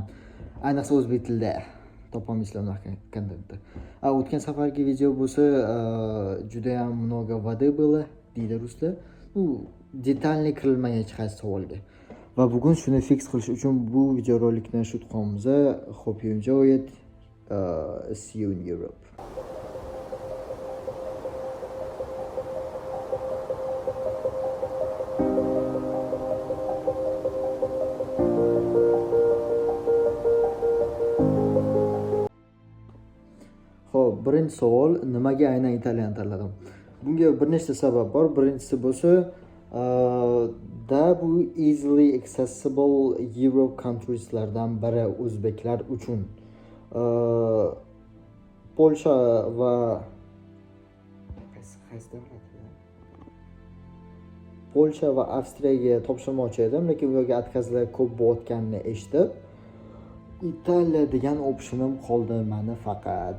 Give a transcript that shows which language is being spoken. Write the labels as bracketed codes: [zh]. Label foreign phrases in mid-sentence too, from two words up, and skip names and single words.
[uz] Ayniqsa o'zbek tilida topolmaysizlar bunaqa kontentni. O'tgan safargi video bo'lsa juda ham [ru] много воды было [uz] deydi ruslar. U detalniy kirilmagan hech qaysi savolga. Va bugun shuni [en] fix qilish [uz] uchun bu videorolikni shoot qilamiz. [en] Hope you enjoy it. See you in Europe. [uz] Xo'p, birinchi savol, nimaga aynan Italiyani tanladim? Bunga bir nechta sabab bor. Birinchisi bo'lsa, bu [en] easily accessible Europe countrieslardan [uz] biri o'zbeklar uchun. Polsha va Avstriyaga topshirmoqchi edim, lekin bu yerga atkazlar ko'p bo'layotganini eshitib, Italiya degan optionim qoldi meni faqat.